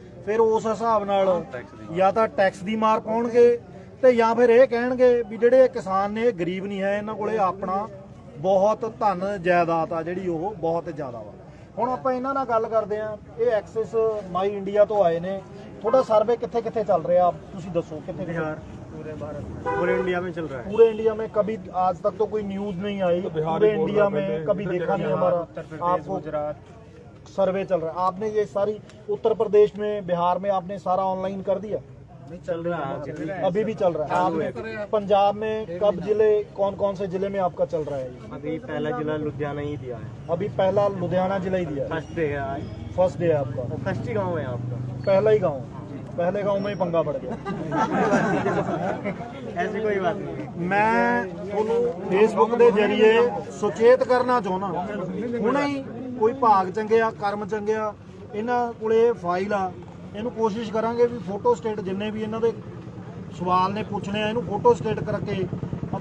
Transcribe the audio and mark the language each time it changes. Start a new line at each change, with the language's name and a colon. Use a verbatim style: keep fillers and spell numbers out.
Punjabi: ਫਿਰ ਉਸ ਹਿਸਾਬ ਨਾਲ ਜਾਂ ਤਾਂ ਟੈਕਸ ਦੀ ਮਾਰ ਪਾਉਣਗੇ ਤੇ ਜਾਂ ਫਿਰ ਇਹ ਕਹਿਣਗੇ ਵੀ ਜਿਹੜੇ ਕਿਸਾਨ ਨੇ ਇਹ ਗਰੀਬ ਨਹੀਂ ਹੈ, ਇਹਨਾਂ ਕੋਲੇ ਆਪਣਾ ਬਹੁਤ ਧਨ ਜਾਇਦਾਦ ਆ ਜਿਹੜੀ ਉਹ ਬਹੁਤ ਜ਼ਿਆਦਾ ਵਾ। ਹੁਣ ਆਪਾਂ ਇਹਨਾਂ ਨਾਲ ਗੱਲ ਕਰਦੇ ਆ, ਇਹ ਐਕਸਿਸ ਮਾਈ ਇੰਡੀਆ ਤੋਂ ਆਏ ਨੇ। ਤੁਹਾਡਾ ਸਰਵੇ ਕਿੱਥੇ ਕਿੱਥੇ ਚੱਲ ਰਿਹਾ ਤੁਸੀਂ ਦੱਸੋ? ਕਿੱਥੇ ਬਿਹਾਰ,
Hindi: पूरे इंडिया में चल रहा है। पूरे इंडिया में कभी आज तक तो कोई न्यूज नहीं आई, पूरे इंडिया में कभी देखा नहीं हमारा आपको सर्वे चल रहा है। आपने ये सारी उत्तर प्रदेश में, बिहार में आपने सारा ऑनलाइन कर दिया? नहीं चल रहा है अभी भी चल रहा है? आपने पंजाब में कब जिले, कौन कौन से जिले में आपका चल रहा है ये? अभी पहला जिला लुधियाना ही दिया है, अभी पहला लुधियाना जिला ही दिया है, फर्स्ट डे है आज, फर्स्ट डे है आपका, फर्स्ट ही गाँव है आपका, पहला ही गाँव, पहले गाँव में ही पंगा पड़ गया। ऐसी कोई बात नहीं।
Punjabi: ਮੈਂ ਤੁਹਾਨੂੰ ਫੇਸਬੁੱਕ ਦੇ ਜ਼ਰੀਏ ਸੁਚੇਤ ਕਰਨਾ ਚਾਹੁੰਦਾ, ਹੁਣੇ ਹੀ ਕੋਈ ਭਾਗ ਚੰਗਿਆ ਕਰਮ ਚੰਗਿਆ, ਇਹਨਾਂ ਕੋਲੇ ਫਾਈਲ ਆ, ਇਹਨੂੰ ਕੋਸ਼ਿਸ਼ ਕਰਾਂਗੇ ਵੀ ਫੋਟੋ ਸਟੇਟ ਜਿੰਨੇ ਵੀ ਇਹਨਾਂ ਦੇ ਸਵਾਲ ਨੇ ਪੁੱਛਣੇ ਆ ਇਹਨੂੰ ਫੋਟੋ ਸਟੇਟ ਕਰਕੇ